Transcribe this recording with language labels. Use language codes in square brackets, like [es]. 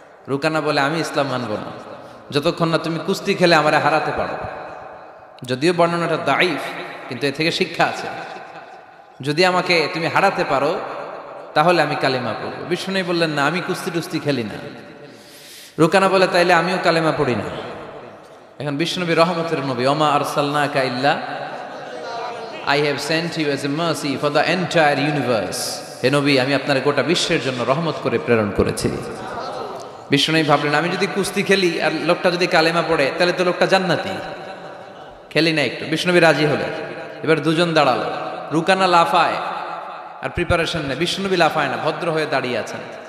[bn] রুকানা বলে, আমি ইসলাম মানব না যতক্ষণ না তুমি কুস্তি খেলে আমারে হারাতে পারো। যদিও বর্ণনাটা দাইফ, কিন্তু এ থেকে শিক্ষা আছে। যদি আমাকে তুমি হারাতে পারো তাহলে আমি কালেমা পড়ব। বিষ্ণুনবী বললেন, না, আমি কুস্তি টুস্তি খেলি না। রুকানা বলে, তাইলে আমিও কালেমা পড়ি না। এখন বিষ্ণুনবী রহমতের নবী, [ar] ওমা আরসালনাকা ইল্লা [en] I have sent you as a mercy for the entire universe. [bn] হে নবী, আমি আপনার গোটা বিশ্বের জন্য রহমত করে প্রেরণ করেছি। বিষ্ণুনবী ভাবলেন, আমি যদি কুস্তি খেলি আর লোকটা যদি কালেমা পড়ে তাহলে তো লোকটা জান্নাতি, খেলি না একটু। বিষ্ণুনবী রাজি হলেন। এবার দুজন দাঁড়ালো, রুকানা লাফায় আর প্রিপারেশন নেই, বিষ্ণুনবী লাফায় না, ভদ্র হয়ে দাঁড়িয়ে আছেন।